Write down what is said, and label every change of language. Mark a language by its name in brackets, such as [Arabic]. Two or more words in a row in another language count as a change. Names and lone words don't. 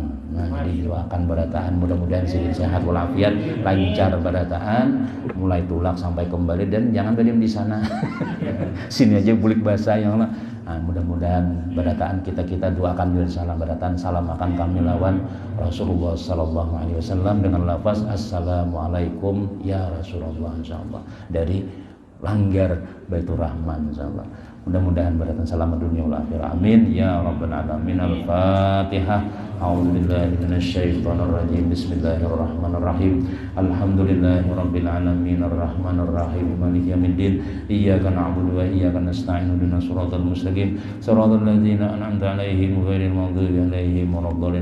[Banjar] Nah, jadi doakan barataan mudah-mudahan sini sehat walafiat, lancar barataan, mulai tulak sampai kembali dan jangan berdiam di sana. Sini aja bulik bahasa yang lah. Nah, mudah-mudahan barataan kita doakan salam barataan salam akan kami lawan Rasulullah [Arabic] صلى الله عليه وسلم [Banjar] dengan lafaz [Arabic] السلام عليكم يا رسول الله [Banjar] insyaallah dari langgar Baitur Rahman insyaallah. Mudah-mudahan barataan selamat dunia [Arabic] والآخرة. آمين يا رب العالمين. [Banjar] Al-Fatihah. [Arabic] أعوذ بالله من الشيطان الرجيم. بسم الله الرحمن الرحيم. الحمد لله رب العالمين الرحمن الرحيم مالك يوم الدين. إياك نعبد وإياك نستعين. اهدنا الصراط المستقيم. صراط الذين أنعمت عليهم غير المغضوب عليهم ولا الضالين.